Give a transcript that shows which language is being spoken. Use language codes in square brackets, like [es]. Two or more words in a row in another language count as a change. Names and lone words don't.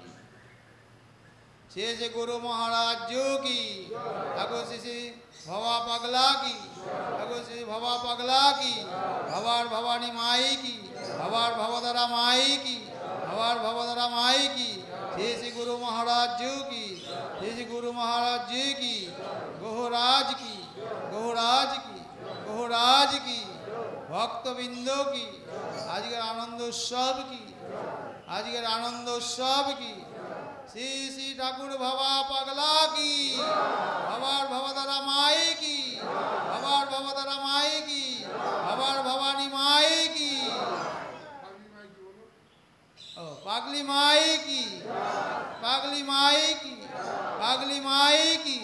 [bn] শেষ গুরু মহারাজ যোগী ঠাকুর শ্রী ভবা পাগলা কি, ঠাকুর শ্রী ভবা পাগলা কি, ভবার ভবানী মাই কি, ভবার ভবদারা মাই কি, ভবার ভবদারা মাই কি। শ্রী গুরু মহারাজ জি কি, শ্রী গুরু মহারাজ জি কি, গোহরাজ কি, গোহরাজ কি, গোহরাজ কি। ভক্তবৃন্দ কি, আজকের আনন্দ উৎসব কি, আজকের আনন্দ উৎসব কি। শ্রী শ্রী ঠাকুর বাবা পাগলা কি, বাবার ভবতারা মাই কি, বাবার ভবতারা মাই কি, বাবার ভবানী মাই কি, ও পাগলি মাই কি, পাগলি মাই কি, পাগলি মাই কি।